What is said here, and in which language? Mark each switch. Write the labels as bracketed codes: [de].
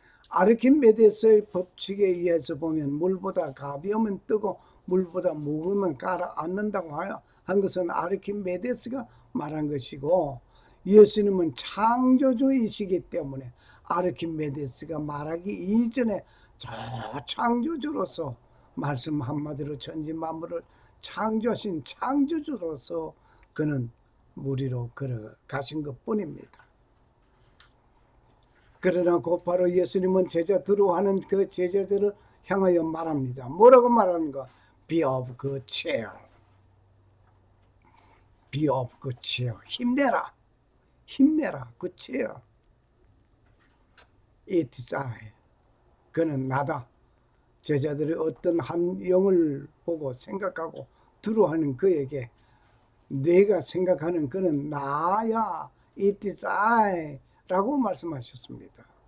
[ko] 아르키메데스의 법칙에 의해서 보면 물보다 가벼우면 뜨고 물보다 무거우면 가라앉는다고 한 것은 아르키메데스가 말한 것이고, 예수님은 창조주이시기 때문에 아르키메데스가 말하기 이전에 저 창조주로서, 말씀 한마디로 천지 만물을 창조하신 창조주로서 그는 물 위로 걸어가신 것뿐입니다. 그러나 곧바로 예수님은 제자 두려워하는 그 제자들을 향하여 말합니다. 뭐라고 말하는가? [en] Be of good cheer. Be of good cheer. [ko] 힘내라. 힘내라. [en] good cheer. It is I. [ko] 그는 나다. 제자들이 어떤 한 영을 보고 생각하고 두려워하는 그에게 내가 생각하는 그는 나야. [en] It is I. [ko] 라고 말씀하셨습니다.